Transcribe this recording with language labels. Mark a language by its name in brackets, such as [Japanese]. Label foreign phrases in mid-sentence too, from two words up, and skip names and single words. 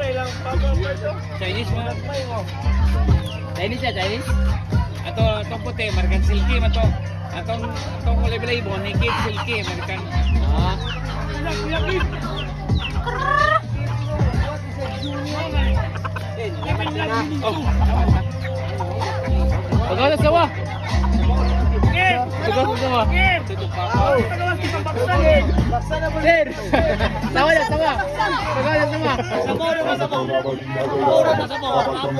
[Cebuano] Chinese mga. Chinese ya, Chinese. Ato atong puti, [English] American silky [Cebuano] man to. Atong kulay-bilay mo, [English] naked silky, American. Ah. Oh. [Cebuano] Pagawas ka ba? Pagawas ka ba? Sir! Sama na, sama! Pagawas na, sama!